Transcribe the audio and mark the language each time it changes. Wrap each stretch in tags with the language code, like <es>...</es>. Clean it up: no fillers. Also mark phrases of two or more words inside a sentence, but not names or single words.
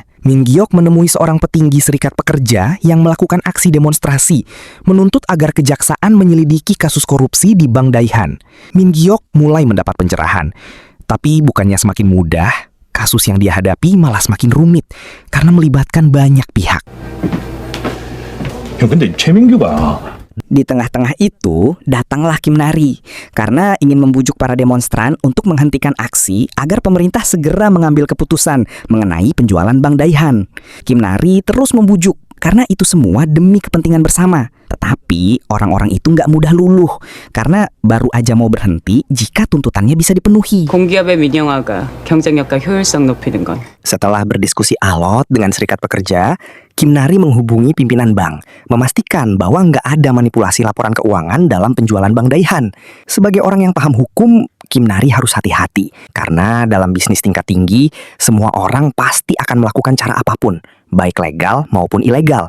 <id>Min Gyok menemui seorang petinggi serikat pekerja yang melakukan aksi demonstrasi, menuntut agar kejaksaan menyelidiki kasus korupsi di Bank Daehan. Min Gyok mulai mendapat pencerahan. Tapi bukannya semakin mudah, kasus yang dia hadapi malah semakin rumit karena melibatkan banyak pihak.</id> <ko>야, 근데 최민규가</ko> <id>Di tengah-tengah itu, datanglah Kim Nari karena ingin membujuk para demonstran untuk menghentikan aksi agar pemerintah segera mengambil keputusan mengenai penjualan Bank Daehan. Kim Nari terus membujuk karena itu semua demi kepentingan bersama. Tetapi orang-orang itu nggak mudah luluh karena baru aja mau berhenti jika tuntutannya bisa dipenuhi.</id> <ko>공기업의 민영화가 경쟁력과 효율성 높이는 건</ko> <id>Setelah berdiskusi alot dengan serikat pekerja, Kim Nari menghubungi pimpinan bank, memastikan bahwa nggak ada manipulasi laporan keuangan dalam penjualan Bank Daehan. Sebagai orang yang paham hukum, Kim Nari harus hati-hati, karena dalam bisnis tingkat tinggi, semua orang pasti akan melakukan cara apapun, baik legal maupun ilegal.</id>